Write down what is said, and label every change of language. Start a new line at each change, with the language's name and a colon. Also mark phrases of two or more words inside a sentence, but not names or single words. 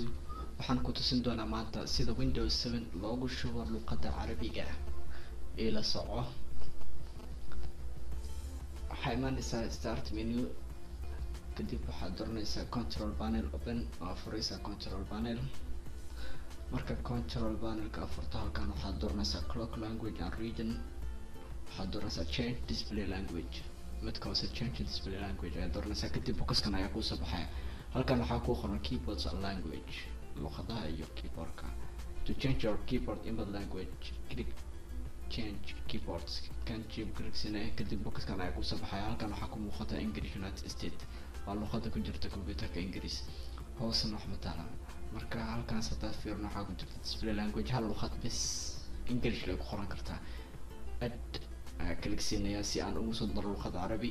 Somali: waxaan ku tusin doonaa maanta sida Windows 7 loogu shubo luqadda Carabiga ee la soco. waxaa imaanaysaa
English: start menu,
Somali: kadib waxaad dooranaysaa
English: control panel open,
Somali: oo furaysaa
English: control panel.
Somali: marka control panelka furto, halkan waxaad dooranaysaa
English: clock language and region,
Somali: waxaad dooranaysaa
English: change display language,
Somali: midka hoose
English: change display language
Somali: ayaa dooranaysaa. kadib boxkan ayaa kuu soo baxaya. halkan waxaa ku qoran
English: keyboards and language,
Somali: luqadaha iyo keyboardka.
English: to change your keyboard input language, click change keyboards,
Somali: kan clicksine. kadib boxkan ayaa kusoo baxaya. halkan waxaa ku muuqata
English: English United States,
Somali: waa luqada ku jirta computerka Ingiriis. hoosna wax mataala. marka halkan hadaad fiirno waxaa ku jirta
English: display language,
Somali: hal luqad bes English lay ku qoran kartaa. add clicksinaya si aan ugu soo daro luqada Carabi.